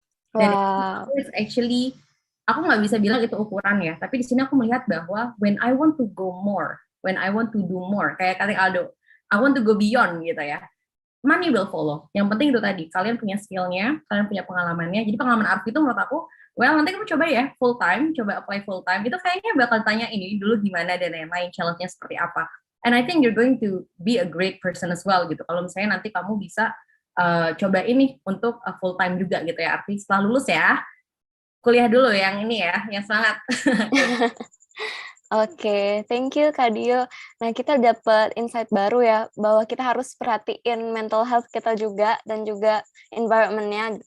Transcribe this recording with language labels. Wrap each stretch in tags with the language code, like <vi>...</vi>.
<id>Dan</id> <en>it's actually,</en> <id>aku nggak bisa bilang itu ukuran ya, tapi di sini aku melihat bahwa</id> <en>when I want to go more, when I want to do more,</en> <id>kayak kata Aldo,</id> <en>I want to go beyond</en> <id>gitu ya,</id> <en>money will follow.</en> <id>Yang penting itu tadi, kalian punya skill-nya, kalian punya pengalamannya. Jadi pengalaman Arfi itu menurut aku, well nanti kamu coba ya full time, coba apply full time. Itu kayaknya bakal tanya ini dulu gimana dan lain-lain, challenge-nya seperti apa.</id> <en>And I think you're going to be a great person as well</en> <id>gitu. Kalau misalnya nanti kamu bisa coba ini untuk full time juga gitu ya Arfi. Setelah lulus ya, kuliah dulu yang ini ya, yang semangat. Oke,</id> <en>thank you</en> <id>Kak Dio. Nah, kita dapat insight baru ya, bahwa kita harus perhatiin mental health kita juga, dan juga environment-nya.</id>